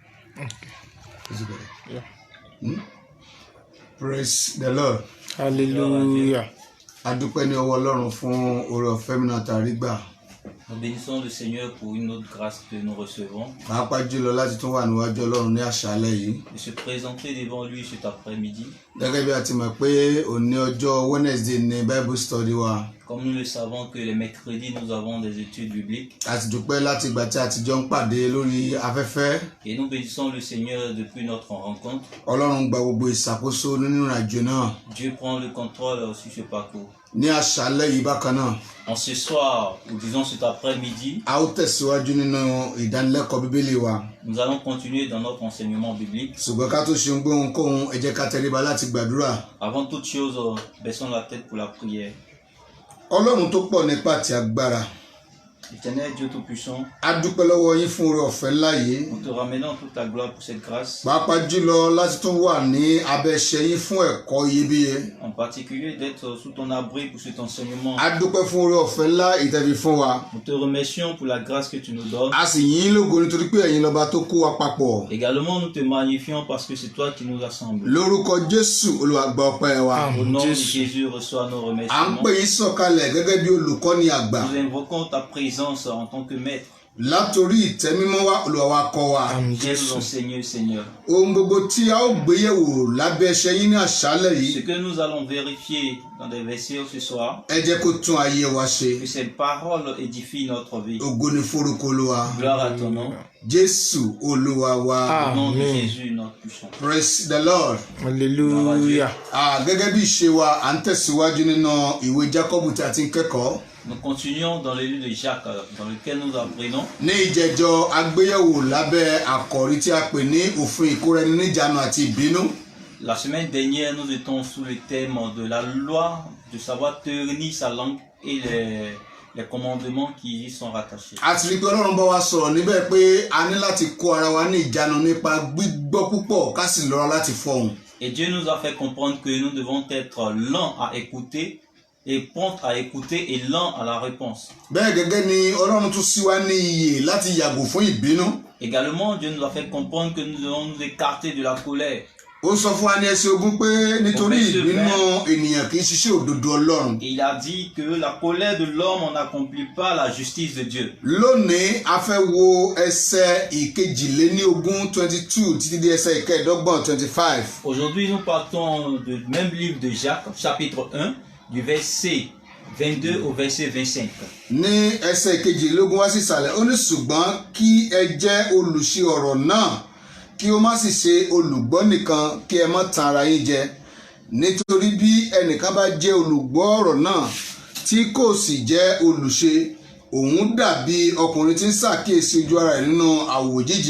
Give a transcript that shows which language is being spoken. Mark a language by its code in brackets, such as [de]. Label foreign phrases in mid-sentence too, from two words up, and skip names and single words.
[en] Yeah. Praise the Lord. Hallelujah. [yo] Adúpẹ́ ní ọwọ́ Ọlọ́run fún oore-ọ̀fẹ́ mìíràn tá a rí gbà. [fr] Nous bénissons le Seigneur pour une autre grâce que nous recevons. [yo] Pàápàá jùlọ láti tún wà níwájú Ọlọ́run ní àṣálẹ́ yìí. [fr] De se présenter devant lui cet après-midi. [yo] Gẹ́gẹ́ bí a ti mọ̀ pé òní ọjọ́ Wednesday ní [en] Bible study [yo] wa. [fr] Comme nous le savons que les mercredis nous avons des études bibliques. [yo] A ti dúpẹ́ láti ìgbà tí a ti jọ ń pàdé lórí afẹ́fẹ́. [fr] Et nous bénissons le Seigneur depuis notre rencontre. [yo] Ọlọ́run gba gbogbo ìṣàkóso nínú ìrìnàjò náà. [fr] Dieu prend le contrôle sur ce parcours. [yo] Ní àṣálẹ́ yìí bákan náà. [fr] En ce soir, ou disons cet après-midi, [yo] A ó tẹ̀síwájú nínú ìdánilẹ́kọ̀ọ́ Bíbélì wa. [fr] nous allons continuer dans notre enseignement biblique. [yo] Ṣùgbọ́n ká tó ṣe ohunkóhun, ẹ jẹ́ ká tẹríba láti gbàdúrà. [fr] Avant toute chose, baissons la tête pour la prière. [yo] Ọlọ́run tó pọ̀ nípa àti agbára. [fr] Éternel Dieu Tout-Puissant, [yo] A dúpẹ́ lọ́wọ́ yín fún oore-ọ̀fẹ́ ńlá yìí. [fr] nous te ramenons toute ta gloire pour cette grâce. [yo] Pàápàá jùlọ láti tún wà ní abẹ́ iṣẹ́ yín fún ẹ̀kọ́ iyebíye. [fr] En particulier d'être sous ton abri pour cet enseignement. [yo] A dúpẹ́ fún oore-ọ̀fẹ́ ńlá ìtẹ́fi fún wa. [fr] Nous te remercions pour la grâce que tu nous donnes. [yo] A sì yìn yín lógo nítorí pé ẹ̀yin lọ́ba tó kó wa papọ̀. [fr] Également, nous te magnifions parce que c'est toi qui nous assembles. [yo] Lórúkọ Jésù Olúwa gba ọpẹ́ wa. [fr] Au nom de Jésus. Jésus, reçois nos [yo] À ń [fr] remerciements. [yo] pè yín sọ̀kalẹ̀ gẹ́gẹ́ bí olùkọ́ni àgbà. [fr] Nous invoquons ta présence en tant que maître. [yo] Látòrí ìtẹ́ mímọ́ wa Olúwa wa kọ́ wa. [fr] Viens nous enseigner, Seigneur. [yo] Ohun gbogbo tí a ó gbé yẹ̀wò lábẹ́ iṣẹ́ yín ní àṣálẹ́ [fr] Ce [yo] yìí, [fr] que nous allons vérifier dans des versets ce soir, [yo] ẹ jẹ́ kó tún ayé wa ṣe. [fr] que ces paroles édifient notre vie. [yo] Ògo ni forúkọ Olúwa. [fr] Gloire à ton nom. [yo] Jésù Olúwa wa. [fr] Au nom de Amen. Jésus, notre puissant. [en] Praise the Lord. Hallelujah. [yo] Gẹ́gẹ́ bí ìṣe wa, à ń tẹ̀síwájú nínú ìwé Jákọ́bù tí a ti ń kẹ́kọ̀ọ́. [fr] Nous continuons dans le livre de Jacques, dans lequel nous apprenons. [yo] Ní ìjẹjọ agbéyẹ̀wò lábẹ́ àkòrí tí a pè ní òfin ìkóra-ẹni-níjàánu àti ìbínú. [fr] La semaine dernière, nous étions sous le thème de la loi, de savoir tenir sa langue et les commandements qui y sont rattachés. [yo] A ti rí pé Ọlọ́run bá wa sọ̀rọ̀ níbẹ̀ pé a ní láti kó ara wa ní ìjánu nípa gbígbọ́ púpọ̀ ká sì lọ́ra láti fọhùn. [fr] Et Dieu nous a fait comprendre que nous devons être lents à écouter et prompts à écouter et lents à la réponse. [yo] Bẹ́ẹ̀ gẹ́gẹ́ ni Ọlọ́run tún sí wa ní iyè láti yàgò fún ìbínú. [fr] Également, Dieu nous a fait comprendre que nous devons nous écarter de la colère. [yo] Ó sọ fún wa ní ẹsẹ̀ ogún pé nítorí ìbínú ènìyàn kì í ṣiṣẹ́ òdodo Ọlọ́run. [fr] Et il a dit que la colère de l'homme n'accomplit pas la justice de Dieu. [yo] Lónìí a fẹ́ wo ẹsẹ̀ ìkejìléníogún 22 títí dé ẹsẹ̀ ìkẹẹ̀dọ́gbọ̀n 25. [fr] Aujourd'hui, nous partons du même livre de Jacques, chapitre 1, du verset 22 au verset 25. [yo] Ní ẹsẹ̀ ìkejìlélógún wá sí ìsàlẹ̀, ó ní ṣùgbọ́n kí ẹ jẹ́ olùṣe ọ̀rọ̀ náà kí ó má sì ṣe olùgbọ́ nìkan kí ẹ má tan ara yín jẹ. Nítorí bí ẹnìkan bá jẹ́ olùgbọ́ ọ̀rọ̀ náà tí kò sì jẹ́ olùṣe, òun dàbí ọkùnrin tí ń ṣàkíyèsí ojú ara rẹ̀ nínú àwòjíji.